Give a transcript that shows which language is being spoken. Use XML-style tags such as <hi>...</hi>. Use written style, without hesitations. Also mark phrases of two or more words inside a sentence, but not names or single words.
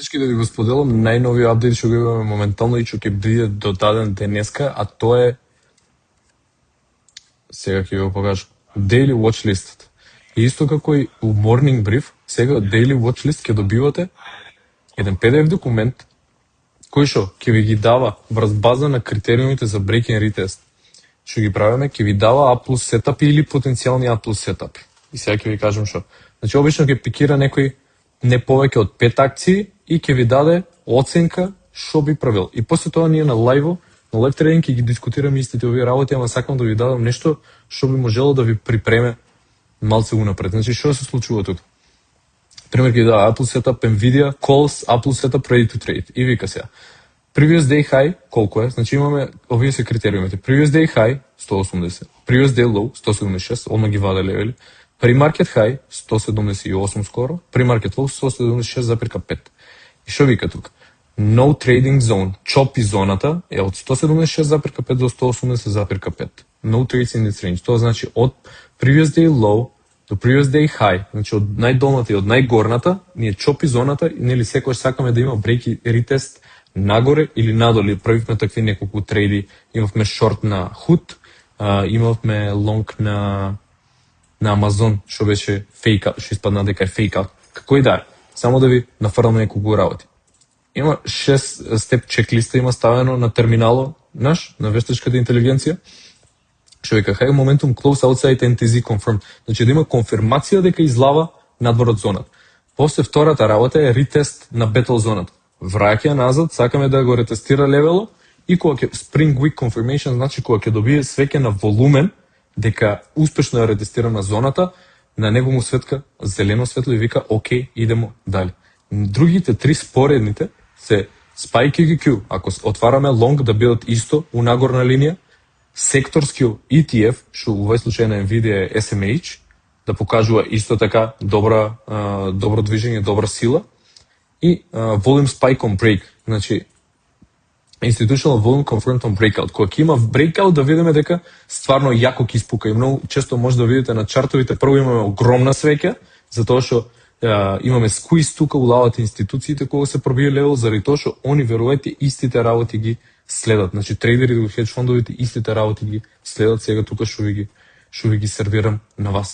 <mk>Вистински да ви го споделам, најновиот апдейт што го имаме моментално и што ќе биде додаден денеска, а тоа е, сега ќе го покажам, Daily Watch List. И исто како и у Morning Brief, сега Daily Watch List ќе добивате еден PDF документ кој што ќе ви ги дава врз база на критериумите за</mk> <en>break and retest.</en> <mk>Што ги правиме, ќе ви дава A+ сетапи или потенцијални A+ сетапи. И сега ќе ви кажам што. Значи обично ќе пикира некој не повеќе од 5 акции и ќе ви даде оценка што би правил. И после тоа ние на лајво, на</mk> <en>live trading</en> <mk>ќе ги дискутираме истите овие работи, ама сакам да ви дадам нешто што би можело да ви припреме малце унапред. Значи што се случува тука? Пример ќе дава</mk> <en>A+ setup Nvidia calls A+ setup ready to trade.</en> <mk>И вика сега.</mk> <en>Previous day high</en> <mk>колку е? Значи имаме овие се критериумите.</mk> <en>Previous day high 180, previous day low 176,</en> <mk>одма ги ваде левели.</mk> <en>Pre-market high 178 скоро, pre-market low 176,5.</en> <mk>И што вика тука?</mk> <en>No trading zone,</en> <mk>choppy зоната е од 176,5 до 180,5.</mk> <en>No trades in this range.</en> <mk>Тоа значи од</mk> <en>previous day low</en> <mk>до</mk> <en>previous day high,</en> <mk>значи од најдолната и од најгорната, ние choppy зоната, нели секогаш сакаме да има break и retest нагоре или надоле. Правивме такви неколку трейди, имавме short на HUT, имавме long на Amazon, што беше</mk> <en>fake out,</en> <mk>што испадна дека е</mk> <en>fake out.</en> <mk>Како и да е, само да ви нафрлам неколку работи. Има 6 степ чеклиста има ставено на терминало наш, на вештачката интелигенција, што вика</mk> <en>high momentum close outside NTZ confirmed.</en> <mk>Значи да има конфирмација дека излава надвор од зоната. После втората работа е ретест на battle зоната. Враќа назад, сакаме да го ретестира левело и кога ќе</mk> <en>spring week confirmation,</en> <mk>значи кога ќе добие свеќе на волумен дека успешно е ретестирана зоната, на него му светка зелено светло и вика окей, идемо дали. Другите три споредните се SPY QQQ, ако отвараме long да бидат исто у нагорна линија, секторски ETF, што во овој случај на Nvidia е SMH, да покажува исто така добро движење, добра сила, и</mk> <en>volume spike on break,</en> <mk>значи</mk> <en>institutional volume confirmed on breakout.</en> <mk>Кога ќе има breakout да видиме дека стварно јако ќе испука и многу често може да видите на чартовите, прво имаме огромна свеќа, затоа што имаме сквиз тука, улават институциите кога се пробие левел, заради тоа што они верувајте истите работи ги следат. Значи трейдери во хедж фондовите истите работи ги следат, сега тука што ви ги сервирам на вас.</mk>